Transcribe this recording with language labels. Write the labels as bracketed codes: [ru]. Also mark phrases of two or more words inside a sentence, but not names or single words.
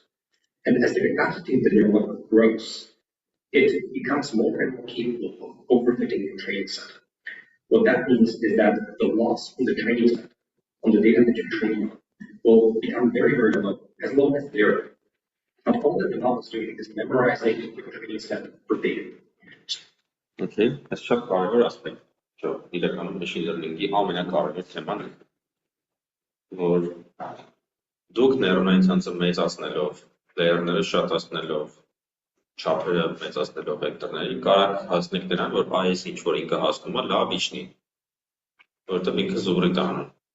[en] And as the capacity of the neural network grows, it becomes more and more capable of overfitting the training set. What that means is that the loss in the training set on the data that you're training on will become very, very low as zero. And all that the model is doing is memorizing the training set verbatim. Okay, that's [hy] շատ կարևոր ասպեկտ։ Չէ, իրականում [en] machine learning- [hy] ի ամենակարևոր թեման է, որ դուք նեյրոնային ցանցը մեծացնելով, layer-ները շատացնելով, չափերը մեծացնելով վեկտորների կարող հասնեք նրան, որ այս ինչ որ ինքը հասնում է լավ իջնի, որովհետև ինքը զուգրի տանում։